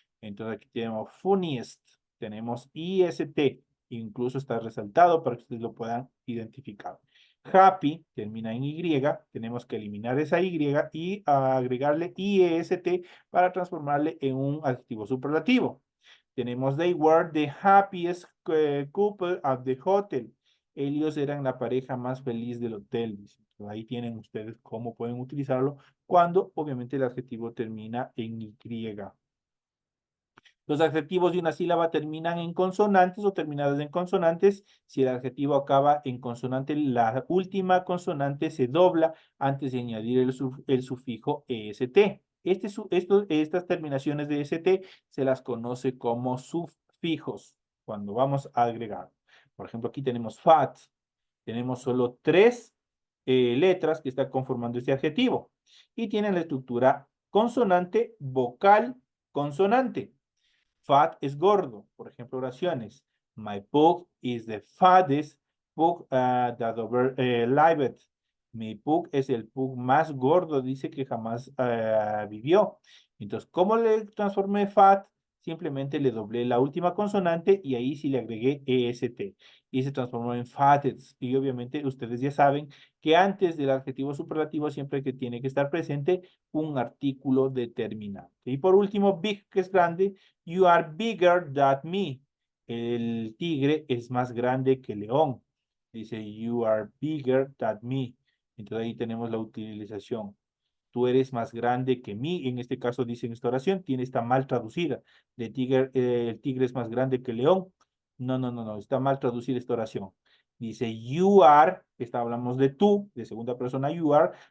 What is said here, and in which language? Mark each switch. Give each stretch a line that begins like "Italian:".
Spanish: Entonces aquí tenemos funniest, tenemos IST, incluso está resaltado para que ustedes lo puedan identificar. Happy termina en Y, tenemos que eliminar esa Y y agregarle IEST para transformarle en un adjetivo superlativo. Tenemos
English: they were the happiest couple at the hotel.
Spanish: Ellos eran la pareja más feliz del hotel. Ahí tienen ustedes cómo pueden utilizarlo cuando obviamente el adjetivo termina en Y. Los adjetivos de una sílaba terminan en consonantes o terminadas en consonantes. Si el adjetivo acaba en consonante, la última consonante se dobla antes de añadir el sufijo EST. Estas terminaciones de EST se las conoce como sufijos cuando vamos a agregar. Por ejemplo, aquí tenemos fat. Tenemos solo tres letras que están conformando este adjetivo y tienen la estructura consonante, vocal, consonante. Fat es gordo. Por ejemplo, oraciones.
English: My pug is the fattest pug that ever lived.
Spanish: Mi pug es el pug más gordo, dice que jamás vivió. Entonces, ¿cómo le transformé fat? Simplemente le doblé la última consonante y ahí sí le agregué EST. Y se transformó en fattest. Y obviamente ustedes ya saben que antes del adjetivo superlativo siempre que tiene que estar presente un artículo determinante. Y por último, big, que es grande.
English: You are bigger than me.
Spanish: El tigre es más grande que el león. Dice,
English: you are bigger than me.
Spanish: Entonces ahí tenemos la utilización. Tú eres más grande que mí. En este caso dice en esta oración, tiene está mal traducida. El tigre es más grande que el león. No, no, no, no. Está mal traducida esta oración. Dice,
English: you are,
Spanish: hablamos de tú, de segunda persona, you are.